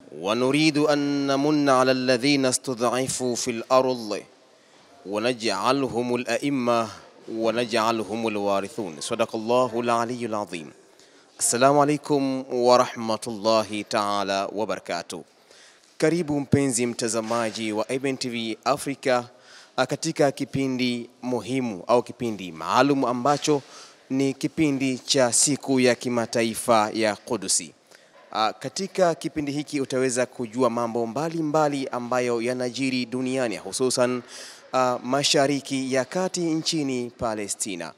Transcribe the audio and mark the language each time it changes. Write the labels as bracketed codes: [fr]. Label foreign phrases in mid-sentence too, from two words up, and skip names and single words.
[ar] ونريد أن نمن على الذين استضعفوا في الأرض ونجعلهم الأئمة ونجعلهم الوارثون. صدق الله العلي العظيم. السلام عليكم ورحمة الله تعالى وبركاته. [sw] Karibu mpenzi mtazamaji wa IBN TV Africa katika kipindi muhimu au kipindi maalum ambacho ni kipindi cha siku ya kimataifa ya Quds. Katika kipindi hiki utaweza kujua mambo mbalimbali ambayo yanajiri duniani, hususan Mashariki ya Kati nchini Palestina.